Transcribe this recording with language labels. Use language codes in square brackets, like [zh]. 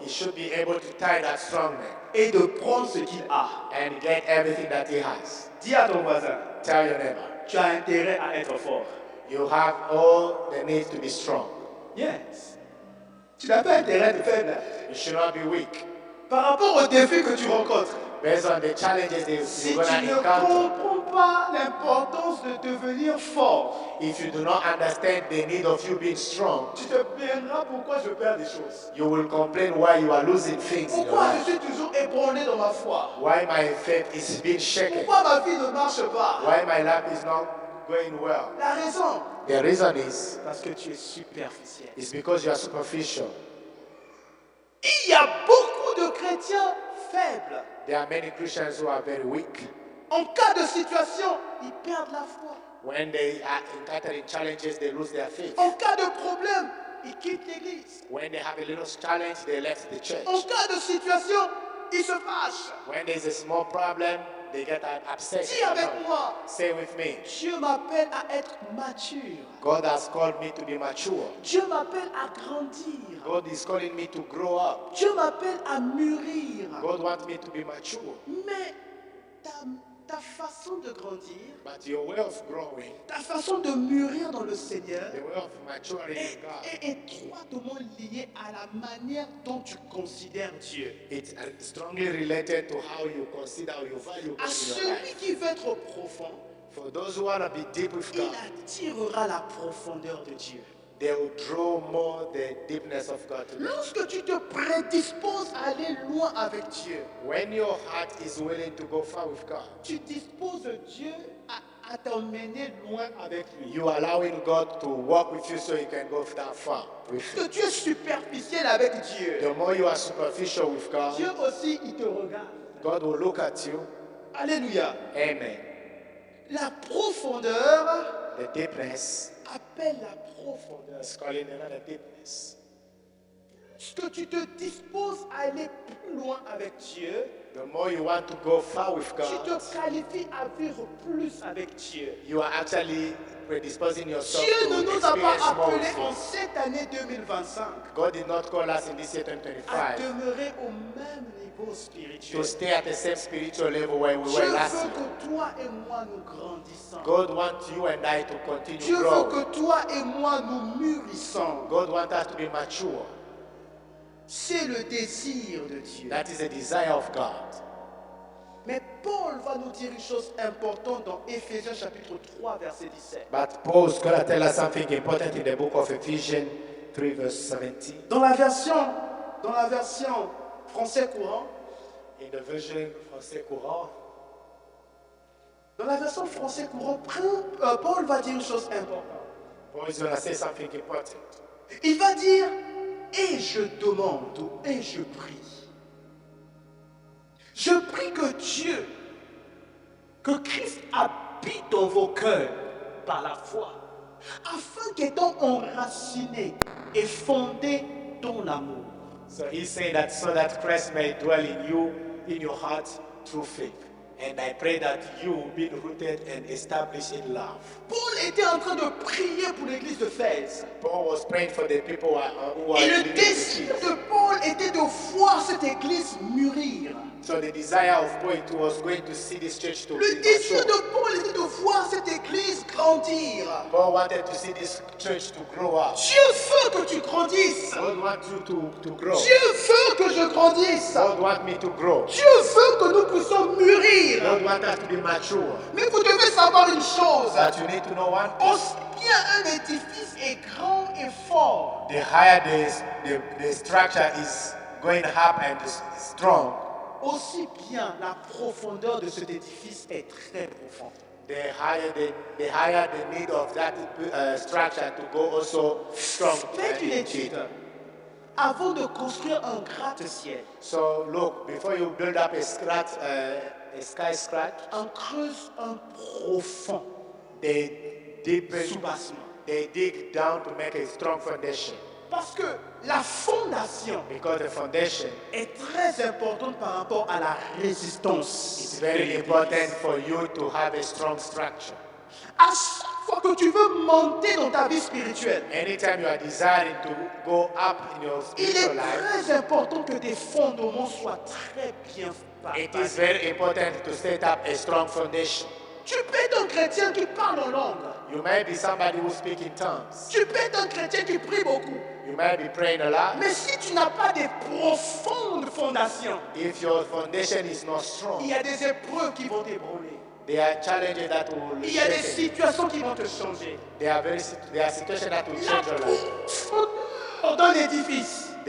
[en] he should be able to tie that strong man [fr] et de prendre ce qu'il a. [en] and get everything that he has. [fr] Dis à ton voisin, [en] Tell your neighbor, [fr] tu as intérêt à être fort. [en] you have all the needs to be strong. Yes. [fr] Tu n'as pas intérêt de faible. [en] You should not be weak. [fr] Par rapport aux défis que tu rencontres, [en] Based on the challenges that [fr] si [en] you're [fr] tu [en] going [fr] ne [en] to encounter, [fr] comprends pas l'importance de devenir fort, [en] if you do not understand the need of you being strong, [fr] tu te plaindras pourquoi je perds des choses. [en] you will complain why you are losing things in your [fr] Pourquoi je [en] life. [fr] suis toujours ébranlé dans ma foi? [en] Why my faith is being shaken. [fr] Pourquoi ma vie ne marche pas? [en] Why my life is not going well. [fr] La raison, [en] The reason is [fr] parce que tu es superficiel. [en] because you are superficial. [fr] Il y a beaucoup de chrétiens faibles. [en] There are many Christians who are very weak. [fr] En cas de situation, ils perdent la foi. [en] When they are encountering challenges, they lose their faith. [fr] En cas de problème, ils quittent l'église. [en] When they have a little challenge, they left the church. [fr] En cas de situation, ils se fâchent. [en] When there's a small problem, they get upset. [fr] Dis avec moi, [en] Say with me, [fr] Dieu m'appelle à être mature. [en] God has called me to be mature. [fr] Dieu m'appelle à grandir. [en] God is calling me to grow up. [fr] Dieu m'appelle à mûrir. [en] God wants me to be mature. [fr] Mais ta façon de grandir, [en] But your way of growing, [fr] ta façon de mûrir dans le Seigneur [en] the way of maturing in God, [fr] est étroitement liée à la manière dont tu considères Dieu. [en] it's strongly related to how you consider, how you value [fr] À [en] God in your [fr] celui [en] life. [fr] qui veut être profond, [en] For those who want to be deep with [fr] il [en] God, [fr] attirera la profondeur de Dieu. [en] they will draw more the deepness of God to them. [fr] Lorsque tu te prédisposes à aller loin avec Dieu, [en] When your heart is willing to go far with God, [fr] tu disposes Dieu à t'emmener loin avec lui. [en] you are allowing God to walk with you so you can go that far with [fr] Que [en] Him. [fr] tu es superficiel avec Dieu, [en] The more you are superficial with [fr] Dieu [en] God, [fr] aussi, il te regarde. [en] God will look at you. [fr] Alléluia. [en] Amen. [fr] La profondeur [en] The deepness [fr] appelle la profondeur. [en] is calling another deepness. [fr] Que tu te disposes à aller plus loin avec Dieu, [en] The more you want to go far with [fr] tu [en] God, [fr] te qualifies à vivre plus avec Dieu. [en] you are actually predisposing yourself [fr] Dieu ne [en] to [fr] nous a pas [en] experience more [fr] appelés [en] with [fr] en [en] Him. [fr] cette année 2025 [en] God did not call us in this year [fr] à [en] 2025 [fr] demeurer au même niveau [en] to [fr] spirituel. [en] stay at the same spiritual level where we [fr] Dieu [en] were last [fr] veut [en] year. [fr] que toi et moi nous grandissons. [en] God wants you and I to continue [fr] Dieu veut [en] growing. [fr] que toi et moi nous mûrissons. [en] God wants us to be mature. [fr] C'est le désir de Dieu. [en] That is the desire of God. [fr] Mais Paul va nous dire une chose importante dans Éphésiens chapitre 3 verset 17. [en] But Paul is going to tell us something important in the book of Ephesians 3 verse 17. [fr] Dans la version français courant, [en] In the version français courant, [fr] Paul va dire une chose importante. [en] Paul is going to say something important. [fr] Il va dire et je demande et je prie. Je prie que Dieu, que Christ habite dans vos cœurs par la foi, afin qu'étant enracinés et fondés dans l'amour, [en] So he's saying that so that Christ may dwell in you, in your heart, through faith. And I pray that you be rooted and established in love. [fr] Paul était en train de prier pour l'église d'Éphèse. [en] Paul was praying for the people who are [fr] Et le [en] living in the [fr] désir [en] church. [fr] de Paul était de voir cette église mûrir. [en] So the desire of Paul was going to see this church to [fr] Le [en] be [fr] désir [en] mature. [fr] de Paul était de voir cette église grandir. [en] Paul wanted to see this church to grow up. [fr] Dieu veut que tu grandisses. [en] God wants you to grow. [fr] Dieu veut que je grandisse. [en] God wants me to grow. [fr] Dieu veut que nous puissions mûrir. [en] God wants us to be mature. [fr] Mais vous devez savoir une chose. [en] But you need to know one thing. [fr] Aussi bien un édifice est grand et fort, [en] The higher the structure is going up and is strong, [fr] aussi bien la profondeur de cet édifice est très profonde. [en] the higher the need of that structure to go also strong. [fr] Faites une étude avant de construire un gratte-ciel. [en] So look, before you build up a skyscraper, [fr] On creuse un profond [en] they deepen, [fr] soubassement. [en] they dig down to make a strong foundation. [fr] Parce que la fondation [en] Because the foundation [fr] est très importante par rapport à la résistance. [en] is very important for you to have a strong structure. [fr] À chaque fois que tu veux monter dans ta vie spirituelle, [en] Anytime you are desiring to go up in your [fr] il est [en] spiritual life, [fr] très important que tes fondements soient très bien [en] it is [fr] bâtis. [en] very important to set up a strong foundation. [fr] Tu peux être un chrétien qui parle en langue. [en] You may be somebody who speaks in tongues. [fr] Tu peux être un chrétien qui prie beaucoup. [en] You may be praying a lot. [fr] Mais si tu n'as pas de profondes fondations, [en] If your foundation is not [fr] il [en] strong, [fr] y a des épreuves qui vont t'ébranler. [en] there are challenges that will [fr] Il y a des [en] shake it. [fr] situations qui vont te changer. [en] There are situations that will [fr] La [en] change your life. [fr] profondeur d'un édifice